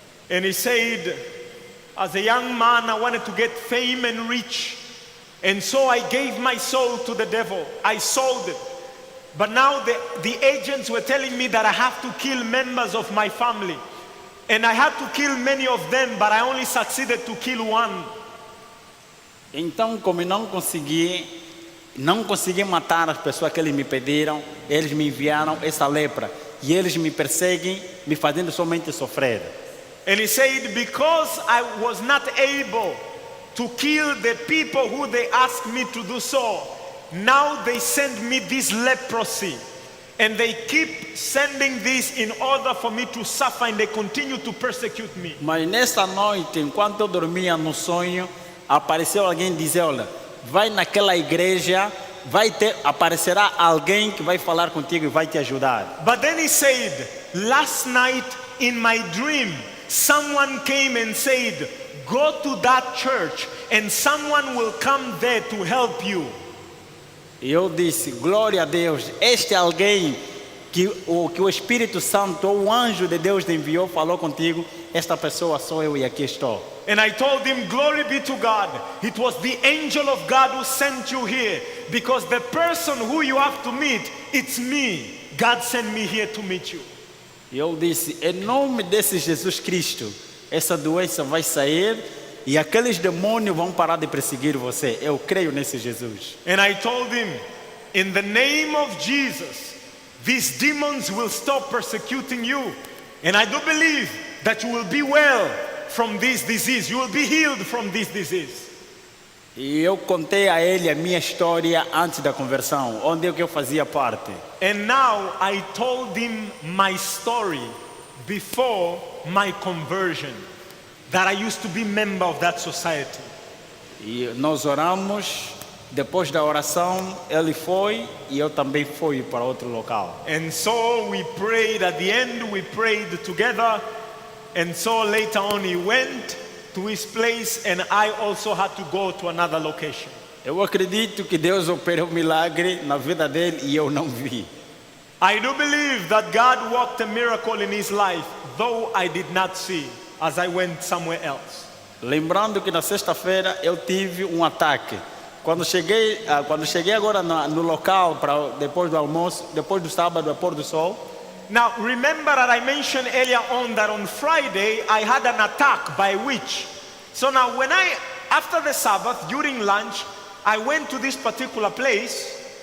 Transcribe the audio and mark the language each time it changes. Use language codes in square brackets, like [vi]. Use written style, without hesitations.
[en] And he said, as a young man, I wanted to get fame and rich. And so I gave my soul to the devil. I sold it. But now the agents were telling me that I have to kill members of my family. And I had to kill many of them, but I only succeeded to kill one. [pt] Então, como não consegui matar as pessoas que eles me pediram, eles me enviaram essa lepra. E eles me perseguem, me fazendo somente sofrer. [en] And he said, because I was not able to kill the people who they asked me to do so, now they send me this leprosy. And they keep sending this in order for me to suffer, and they continue to persecute me. [pt] Mas nessa noite, enquanto eu dormia no sonho, apareceu alguém e dizia: olha, vai naquela igreja aparecerá alguém que vai falar contigo e vai te ajudar. [en] But then he said, last night in my dream, someone came and said, go to that church and someone will come there to help you. [pt] E eu disse, glória a Deus, este alguém que o Espírito Santo ou o anjo de Deus te enviou, falou contigo, esta pessoa sou eu e aqui estou. [en] And I told him, glory be to God. It was the angel of God who sent you here, because the person who you have to meet, it's me. God sent me here to meet you. [pt] E eu disse, em nome desse Jesus Cristo, essa doença vai sair e aqueles demônios vão parar de perseguir você. Eu creio nesse Jesus. [en] And I told him, in the name of Jesus, these demons will stop persecuting you. And I do believe that you will be well from this disease. You will be healed from this disease. [pt] E eu contei a ele a minha história antes da conversão, onde é que eu fazia parte. [en] And now I told him my story before my conversion, that I used to be member of that society. [pt] E nós oramos, depois da oração ele foi e eu também fui para outro local. [en] And so we prayed, at the end we prayed together, and so later on he went to his place and I also had to go to another location. [pt] Eu acredito que Deus operou um milagre na vida dele e eu não vi. [en] I do believe that God worked a miracle in his life, though I did not see, as I went somewhere else. [pt] Lembrando que na sexta-feira eu tive um ataque. Quando cheguei agora no local para depois do almoço, depois do sábado, a pôr do sol. [en] Now remember that I mentioned earlier on that on Friday I had an attack by witch. So now when after the Sabbath, during lunch, I went to this particular place.